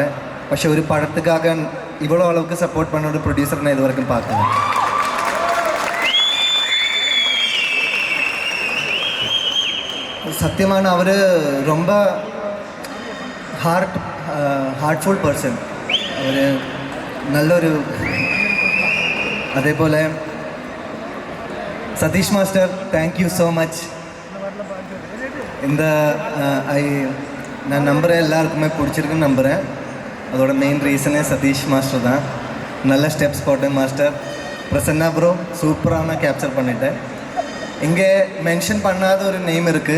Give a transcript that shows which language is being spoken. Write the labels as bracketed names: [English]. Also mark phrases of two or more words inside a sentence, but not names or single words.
[Tamil] പക്ഷെ ஒரு படத்துக்காக இவ்வளோ அளவுக்கு சப்போர்ட் பண்ண ஒரு ப்ரொடியூசர் நான் இது வரைக்கும் பார்த்தேன். சத்தியமான அவர் ரொம்ப [English] heartful person. [Malayalam] அவர் നല്ലൊരു അതേപോലെ സതീഷ് മാസ്റ്റർ [English] thank you so much. [Tamil] இந்த நான் நம்புகிறேன் எல்லாருக்குமே பிடிச்சிருக்குன்னு நம்புகிறேன். அதோட மெயின் ரீசனே சதீஷ் மாஸ்டர் தான். நல்ல ஸ்டெப்ஸ் போட்டேன் மாஸ்டர். பிரசன்னா ப்ரோ சூப்பராக நான் கேப்சர் பண்ணிட்டேன். இங்கே மென்ஷன் பண்ணாத ஒரு நேம் இருக்குது.